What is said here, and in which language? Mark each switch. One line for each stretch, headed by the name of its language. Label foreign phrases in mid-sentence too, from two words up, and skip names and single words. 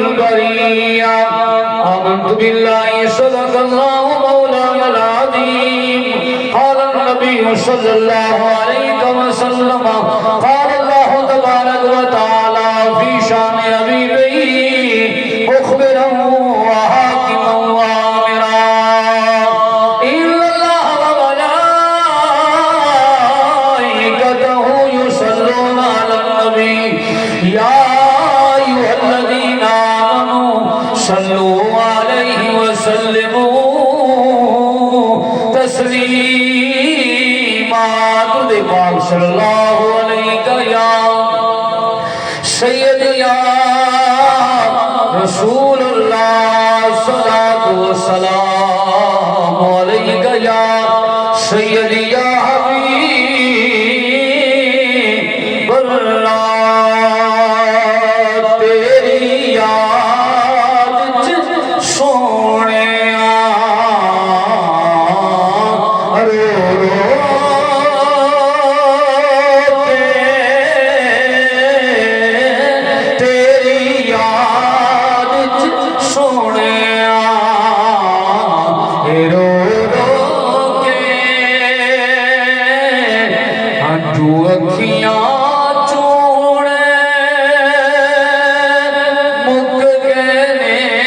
Arabic: بريا آمنت بالله صدق الله مولانا العظيم قال النبي صلى الله عليه وسلم قال الله تبارك وتعالى في شان حبيبه مخبرا وحاكما وآمرا إن الله و ملائكته يصلون على النبي يا أيها الذين آمنوا صلوا عليه وسلموا تسليما
Urdu: درود پاک
Arabic: صلى الله عليه يا سيد يا رسول الله صلى الله وسلام عليك يا سيد يا حبيب الله
Punjabi: تیری یاد چ سوہنیا رو رو کے تیری یاد چ سوہنیا رو رو کے ہنجو اکھیاں چوندے مک گئے نے